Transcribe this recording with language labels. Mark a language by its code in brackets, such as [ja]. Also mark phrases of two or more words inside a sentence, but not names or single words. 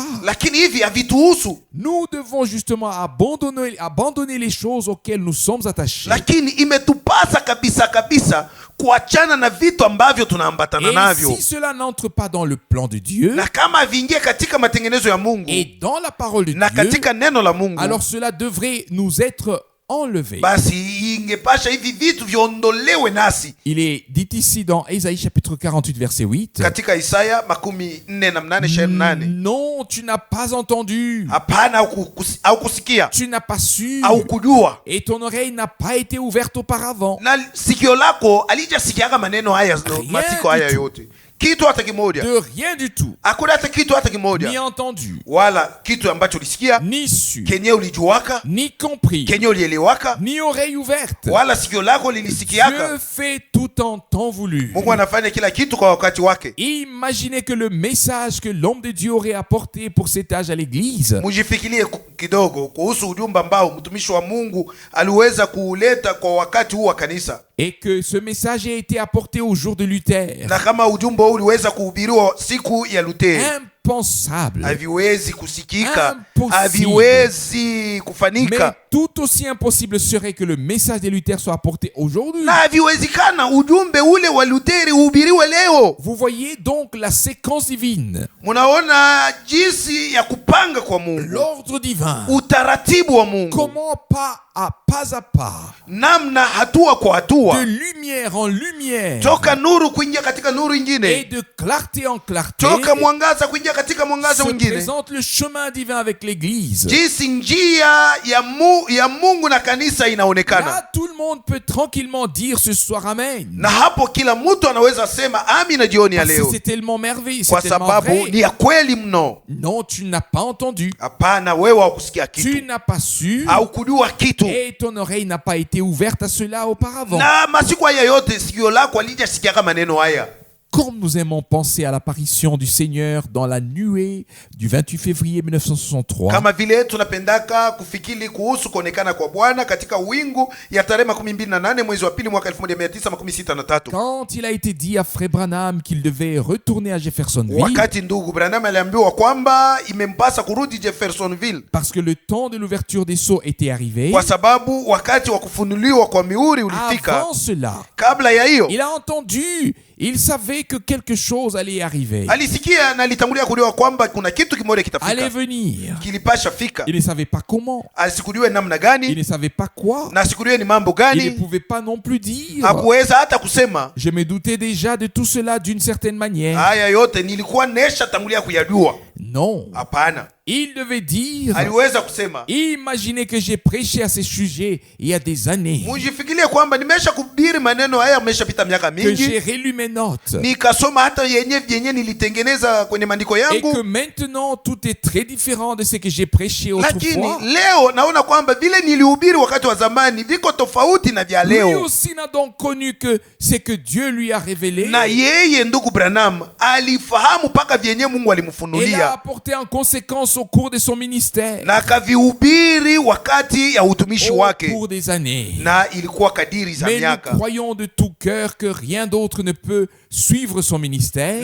[fr] Nous devons justement abandonner les choses auxquelles nous sommes attachés. [sw] Kuachana na vitu ambavyo tunaambatana navyo. [fr] Si cela n'entre pas dans le plan de Dieu, [sw] na kama vingie katika matengenezo ya Mungu, [fr] et dans la parole de [sw] na [fr] Dieu, [sw] katika neno la Mungu, [fr] alors cela devrait nous être enlevé. [sw] Basi ingepasha hivi vitu viondolewe nasi. [fr] Il est dit ici dans Ésaïe chapitre 48 verset 8. [sw] Katika Isaya 48:28. [fr] Non, tu n'as pas entendu. [sw] Hapana au kusikia. [fr] Tu n'as pas su. [sw] Au kujua. [fr] Et ton oreille n'a pas été ouverte auparavant. [sw] Na sikio lako alijasikiaga maneno haya matiko haya yote. kitu hata kimoja, [fr] de rien du tout, [sw] hakuna hata kitu hata kimoja, [fr] ni entendu, [sw] wala kitu ambacho ulisikia, [fr] ni su, [sw] kenye ulijuaka, [fr] ni compris, [sw] kenye ulielewaka, [fr] ni oreille ouverte. [sw] wala sikio lako lilisikiaka. [fr] Dieu fait tout en temps voulu. [sw] Mungu anafanya kila kitu kwa wakati wake. [fr] Imaginez que le message que l'homme de Dieu aurait apporté pour cet âge à l'église, [sw] Mujifikirie kidogo kuhusu ujumbe ambao mtumishi wa Mungu aliweza kuuleta kwa wakati huu wa kanisa, [fr] et que ce message a été apporté au jour de Luther, [sw] na kama ujumbe huu uliweza kuhubiriwa siku ya Luther, [fr] impensable, [sw] haviwezi kusikika, [fr] Impossible. [sw] haviwezi kufanika, [fr] mais tout aussi impossible serait que le message de Luther soit apporté aujourd'hui. [sw] na haviwezekana ujumbe ule wa Luther uhubiriwe leo. [fr] Vous voyez donc la séquence divine, [sw] Munaona jinsi ya kupanga kwa Mungu, [fr] l'ordre divin, [sw] utaratibu wa Mungu, [fr] comment pas à pas, [sw] namna hatua kwa hatua, [fr] de lumière en lumière, [sw] toka nuru kuingia katika nuru [fr] et [sw] ingine, [fr] de clarté en clarté, [sw] toka mwangaza kuingia katika mwangaza [fr] se [sw] mwingine, [fr] présente le chemin divin avec l'église. [sw] jinsi njia ya Mungu na kanisa inaonekana. [fr] Là, tout le monde peut tranquillement dire ce soir Amen. [sw] Na hapo kila mtu anaweza sema amina jioni ya [fr] Parce que [sw] leo, [fr] c'est tellement merveilleux, c'est [sw] kwa [fr] tellement [sw] sababu [fr] vrai. [sw] ni ya kweli mno. [fr] Non, tu n'as pas entendu, [sw] Hapana, wewe haukusikia [fr] tu [sw] kitu, [fr] n'as pas su, [sw] haukujua kitu, [fr] et ton oreille n'a pas été ouverte à cela auparavant. [sw] na masiku haya yote sikio lako halijasikia maneno haya. [fr] Comme nous aimons penser à l'apparition du Seigneur dans la nuée du 28 février 1963, [sw] Kama vile tunapendaka kufikiri kuhusu kuonekana kwa Bwana katika wingu ya tarehe 28 mwezi wa pili mwaka 1963, [fr] quand il a été dit à Frère Branham qu'il devait retourner à Jeffersonville, [sw] wakati ndugu Branham aliambiwa kwamba imempasa kurudi Jeffersonville [fr] parce que le temps de l'ouverture des sceaux était arrivé, [sw] kwa sababu wakati wa kufunuliwa kwa mihuri ulifika. [fr] avant cela, [sw] Kabla ya hiyo [fr] il a entendu, il savait que quelque chose allait arriver, [sw] alisikia na alitangulia kujua kwamba kuna kitu kimoja [fr] allait [sw] kitafika, [fr] venir. [sw] kilipasha fika. [fr] Il ne savait pas comment, [sw] Asikujue namna [fr] il [sw] gani [fr] ne savait pas quoi, [sw] na asikujue ni mambo [fr] il ne [sw] gani, [fr] pouvait pas non plus dire. [sw] hakuweza hata kusema. [fr] Je me doutais déjà de tout cela d'une certaine manière. [sw] Haya yote nilikuwa nesha tangulia kuyajua. [fr] Non, [sw] Hapana, [fr] il devait dire, [sw] aliweza kusema, [fr] imaginez que j'ai prêché à ces sujets il y a des années, [sw] mujifikirie kwamba nimesha kubiri maneno haya ameshapita miaka [fr] que j'ai [sw] mingi, [fr] relu mes notes, [sw] nikasoma hata yenye nilitengeneza kwenye maandiko [fr] et que [sw] yangu, [fr] maintenant tout est très différent de ce que j'ai prêché [sw] lakini [fr] autrefois. [sw] leo naona kwamba vile nilihubiri wakati wa zamani viko tofauti na vya [fr] Lui [sw] leo. [fr] aussi n'a donc connu que ce que Dieu lui a révélé, [sw] Na yeye ndugu Branham alifahamu mpaka vyenye Mungu [fr] et l'a [sw] alimfunulia [fr] apporté en conséquence au cours de son ministère, [sw] na akavihubiri wakati ya utumishi [fr] au [sw] wake, [fr] cours des années. [sw] na ilikuwa kadiri za [fr] Mais nous [sw] miaka. [fr] croyons de tout cœur que rien d'autre ne peut suivre son ministère,